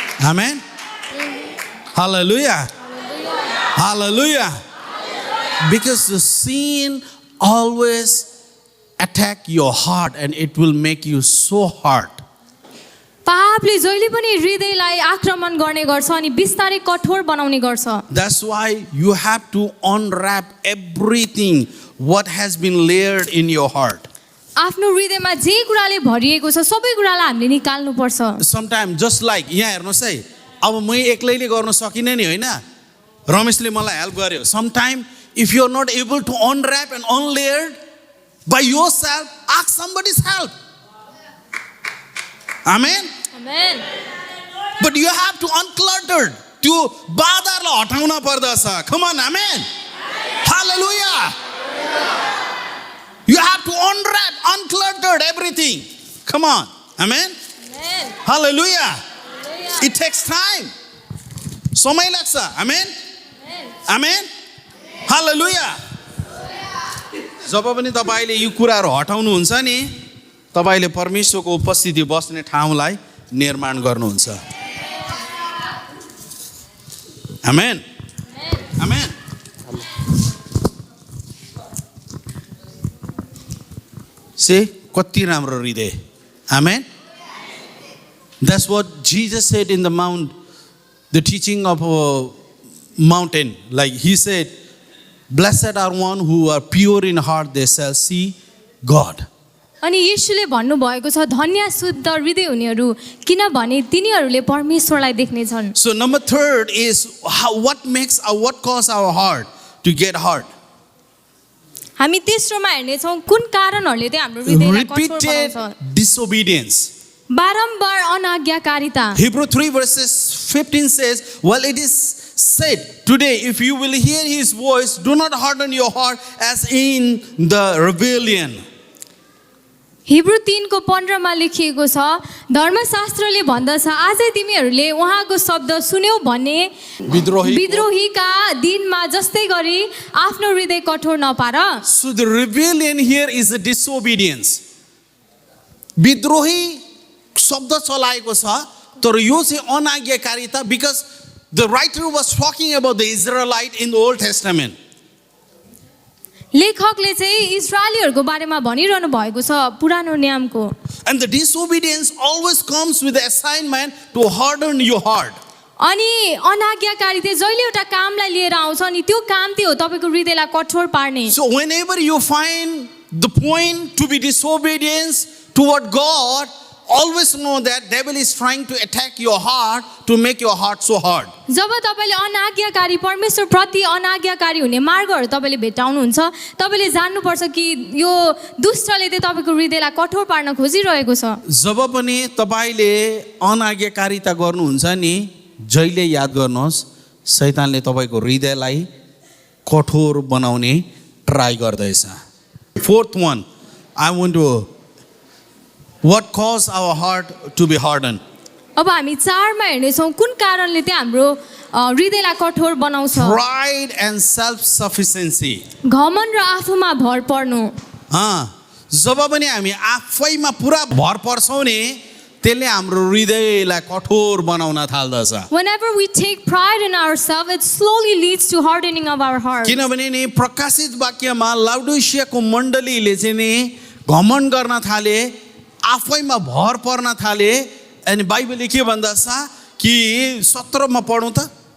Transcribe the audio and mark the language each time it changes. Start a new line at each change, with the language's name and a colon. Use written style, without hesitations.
Nepali: Amen, hallelujah, hallelujah.
English: Because the sin always attack your heart and it will make you so hard.
Nepali: पापले जहिले पनि हृदयलाई आक्रमण गर्ने गर्छ अनि बिस्तारै कठोर बनाउने गर्छ।
English: That's why you have to unwrap everything what has been layered in your heart.
Nepali: आफ्नो हृदयमा जे कुराले भरिएको छ सबै कुरालाई हामीले निकाल्नु पर्छ।
English: Sometimes just like
Nepali: यहाँ हेर्नुहोस् है, अब म एक्लैले गर्न सकिनँ नि होइन, रमेशले मलाई हेल्प गर्यो।
English: Sometimes if you are not able to unwrap and unlayer by yourself, ask somebody's help. Amen. Amen. But you have to unclutter.
Nepali: त्यो बाधालाई हटाउन पर्दछ।
English: Come on, amen. Hallelujah. You have to unwrap, unclutter everything. Come on, amen. Amen. Hallelujah. It takes time.
Nepali: समय लाग्छ, amen.
English: Amen. Hallelujah.
Nepali: जब पनि तपाईले यो कुराहरू हटाउनुहुन्छ नि, तपाईले परमेश्वरको उपस्थिति बस्ने ठाउँलाई निर्माण गर्नुहुन्छ। आमेन, आमेन। से कति राम्रो हृदय, आमेन।
English: That's what Jesus said in the mount, the teaching of a mountain. Like he said, blessed are one who are pure in heart, they shall see God.
Nepali: अनि येशूले भन्नुभएको छ, धन्य शुद्ध हृदय हुनेहरू, किनभने तिनीहरूले परमेश्वरलाई देख्नेछन्।
English: So number third is what cause our heart to get hard?
Nepali: हामी तेस्रोमा हेर्ने छौं कुन कारणहरूले चाहिँ हाम्रो हृदयलाई कठोर
English: Repeated
Nepali: बनाउँछ।
English: disobedience.
Nepali: बारम्बार अनाज्ञाकारिता।
English: Hebrew 3 verses 15 says, well, it is said today, if you will hear his voice, do not harden your heart as in the rebellion.
Nepali: Hebrew 3:15 मा लेखिएको छ, धर्मशास्त्रले भन्दछ, आजै तिमीहरूले उहाँको शब्द सुन्यौ भने विद्रोहीका दिनमा जस्तै गरी आफ्नो हृदय कठोर नपार।
English: So the rebellion here is a disobedience.
Nepali: विद्रोही शब्द चलाएको छ, तर यो चाहिँ अनाज्ञाकारिता,
English: because the writer was talking about the Israelite in the Old Testament.
Nepali: लेखकले चाहिँ इस्राएलीहरूको बारेमा भनिरहनु भएको छ पुरानो नियमको।
English: And the disobedience always comes with the assignment to harden your heart.
Nepali: अनि अनाज्ञाकारी चाहिँ जहिले एउटा कामलाई लिएर आउँछ अनि त्यो काम त्यो हो तपाईको हृदयलाई कठोर पार्ने।
English: So whenever you find the point to be disobedience toward God, always know that devil is trying to attack your heart to make your heart so hard.
Nepali: जब तपाईले अनाज्ञाकारी परमेश्वर प्रति अनाज्ञाकारी हुने मार्गहरू तपाईले भेटाउनुहुन्छ, तपाईले जान्नुपर्छ कि यो दुष्टले चाहिँ तपाईको हृदयलाई कठोर पार्न खोजिरहेको छ। जब पनि तपाईले अनाज्ञाकारिता गर्नुहुन्छ नि, जहिले याद गर्नुहोस् शैतानले तपाईको हृदयलाई कठोर बनाउने ट्राई गर्दैछ।
English: Fourth one, I want to what caused our heart to be hardened?
Nepali: अब हामी 4 मा हेर्नेछौँ कुन कारणले चाहिँ हाम्रो हृदयलाई कठोर बनाउँछ
English: Pride and self-sufficiency.
Nepali: घमण्ड र आफूमा भर पर्नु जब पनि हामी आफैमा पुरा भर पर्छौँ नि त्यसले हाम्रो हृदयलाई कठोर बनाउन थाल्दछ
English: Whenever we take pride in ourselves, it slowly leads to hardening of our hearts.
Nepali: किनभने नि प्रकाशित वाक्यमा लाउडोसियाको मण्डलीले चाहिँ नि घमण्ड गर्न थाले आफैमा भर पर्न थाले अनि बाइबलले के भन्दछ कि 17 मा पढौँ त